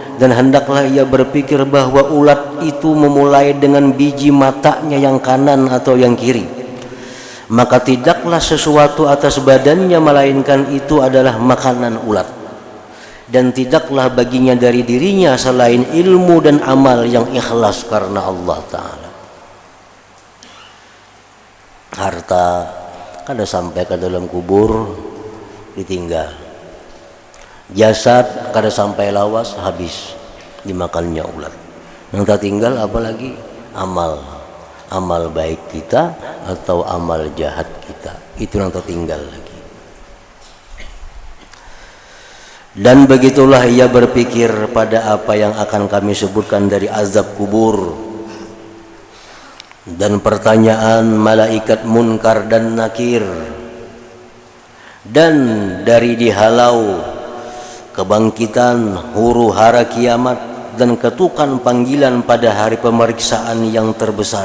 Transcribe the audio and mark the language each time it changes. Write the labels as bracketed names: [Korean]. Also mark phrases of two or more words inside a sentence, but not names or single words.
[Indonesian] Dan hendaklah ia berpikir bahwa ulat itu memulai dengan biji matanya yang kanan atau yang kiri, maka tidaklah sesuatu atas badannya melainkan itu adalah makanan ulat, dan tidaklah baginya dari dirinya selain ilmu dan amal yang ikhlas karena Allah Ta'ala. Harta kada sampai ke dalam kubur ditinggal, jasad kada sampai lawas habis dimakannya ulat. Yang tak tinggal apalagi amal baik kita atau amal jahat kita, itu yang tertinggal lagi. Dan begitulah ia berpikir pada apa yang akan kami sebutkan dari azab kubur dan pertanyaan malaikat munkar dan nakir, dan dari dihalau kebangkitan huru hara kiamat dan ketukan panggilan pada hari pemeriksaan yang terbesar.